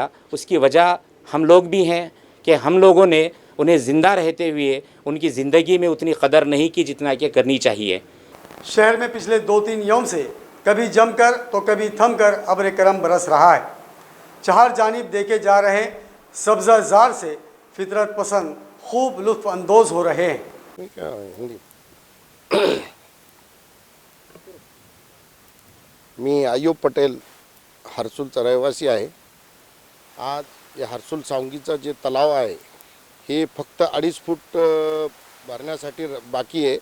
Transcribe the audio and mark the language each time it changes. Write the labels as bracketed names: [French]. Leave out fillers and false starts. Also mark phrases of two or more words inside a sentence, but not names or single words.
[Urdu] اس کی وجہ ہم لوگ بھی ہیں کہ ہم لوگوں نے انہیں زندہ رہتے ہوئے ان کی زندگی میں اتنی قدر نہیں کی جتنا کہ کرنی چاہیے۔ شہر میں پچھلے 2-3 یوم سے کبھی جم کر تو کبھی تھم کر ابر کرم برس رہا ہے۔ چہار جانب دیکھے جا رہے سبزہ زار سے فطرت پسند خوب لطف اندوز ہو رہے ہیں۔ [Marathi] मी आयुब पटेल हर्सुलचा रहिवासी आहे। आज या हर्सुल सावंगीचा जे तलाव आहे हे फक्त 2.5 फूट भरण्यासाठी बाकी आहे।